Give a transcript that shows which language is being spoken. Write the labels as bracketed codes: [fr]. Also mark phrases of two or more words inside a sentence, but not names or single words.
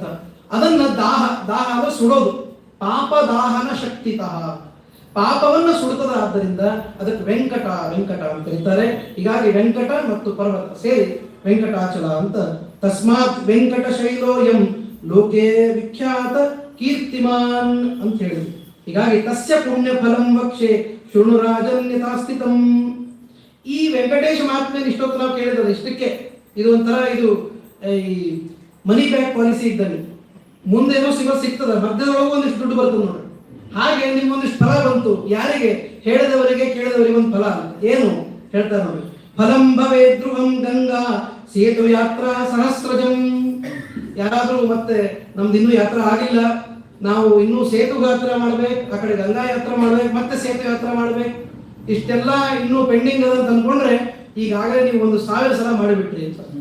[kn] ಅದನ್ನ ದಾಹ, ದಾಹ ಅಂದ್ರೆ ಸುಡೋದು. [sa] ಪಾಪ ದಾಹನ ಶಕ್ತಿತಃ, [kn] ಪಾಪವನ್ನ ಸುಡುತ್ತದೆ. ಆದ್ದರಿಂದ ಅದಕ್ಕೆ ವೆಂಕಟ ವೆಂಕಟ ಅಂತ ಕರೀತಾರೆ. ಹೀಗಾಗಿ ವೆಂಕಟ ಮತ್ತು ಪರ್ವತ ಸೇರಿ ವೆಂಕಟಾಚಲ ಅಂತ. [sa] ತಸ್ಮಾತ್ ವೆಂಕಟ ಶೈಲೋಯಂ ಲೋಕೆ ವಿಖ್ಯಾತ ಕೀರ್ತಿಮಾನ್ [kn] ಅಂತ ಹೇಳಿದ್ರು. [sa] ಹೀಗಾಗಿ ತಸ್ಯ ಪುಣ್ಯ ಫಲಂ ವಕ್ಷೆ ಶೃಣು ರಾಜನ್ ಯಥಾಸ್ಥಿತಂ. [kn] ಈ ವೆಂಕಟೇಶ ಮಹಾತ್ಮೆ ಇಷ್ಟೊತ್ತು ನಾವು ಕೇಳಿದ್ರೆ ಇಷ್ಟಕ್ಕೆ ಇದು ಒಂಥರ ಇದು ಈ [en] money back policy [kn] ಇದ್ದಲ್ಲಿ ಮುಂದೇನೋ ಸಿಗ್ತದೆ, ಮಧ್ಯದೊಳಗೆ ಒಂದಿಷ್ಟು ದುಡ್ಡು ಬರ್ತದೆ ನೋಡಿ. ಹಾಗೆ ನಿಮ್ಗೊಂದಿಷ್ಟು ಫಲ ಬಂತು. ಯಾರಿಗೆ? ಹೇಳಿದವರಿಗೆ, ಕೇಳಿದವರಿಗೆ ಒಂದು ಫಲ. ಏನು ಹೇಳ್ತಾರೆ ನೋಡಿ, [sa] ಫಲಂ ಭವೇ ಧ್ರುವಂ ಗಂಗಾ ಸೇತು ಯಾತ್ರಾ ಸಹಸ್ರಜಂ. [kn] ಯಾರಾದ್ರೂ ಮತ್ತೆ ನಮ್ದು ಇನ್ನೂ ಯಾತ್ರಾ ಆಗಿಲ್ಲ, ನಾವು ಇನ್ನೂ ಸೇತು ಯಾತ್ರಾ ಮಾಡ್ಬೇಕು, ಆ ಕಡೆ ಗಂಗಾ ಯಾತ್ರಾ ಮಾಡ್ಬೇಕು, ಮತ್ತೆ ಸೇತು ಯಾತ್ರಾ ಮಾಡ್ಬೇಕು, ಇಷ್ಟೆಲ್ಲ ಇನ್ನೂ ಪೆಂಡಿಂಗ್ ಅದ ಅಂತ ಅನ್ಕೊಂಡ್ರೆ ಈಗಾಗಲೇ ನೀವು 1000 ಸಲ ಮಾಡಿಬಿಟ್ರಿ ಅಂತ.